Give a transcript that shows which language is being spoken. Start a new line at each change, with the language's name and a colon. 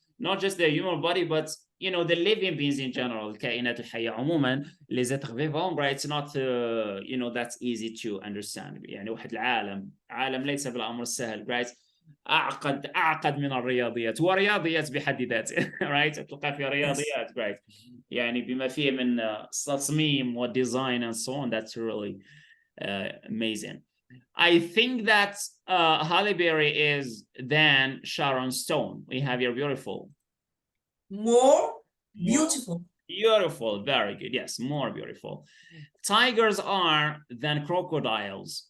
English: Not just the human body, but you know, the living beings in general,
Arabic: الكائنات الحية عموما,
French: les êtres vivants,
English: right? It's not, you know, that's easy to understand.
Arabic: يعني واحد العالم ليس بالأمر السهل, right? أعقد من الرياضيات ورياضيات بحد ذاتها, right? تلقى في رياضيات, right? يعني بما فيه من تصميم وديزاين
English: and so on. That's really amazing. I think that Halle Berry is than Sharon Stone. We have your beautiful. More beautiful. Beautiful, very good. Yes, more beautiful. Tigers are than crocodiles.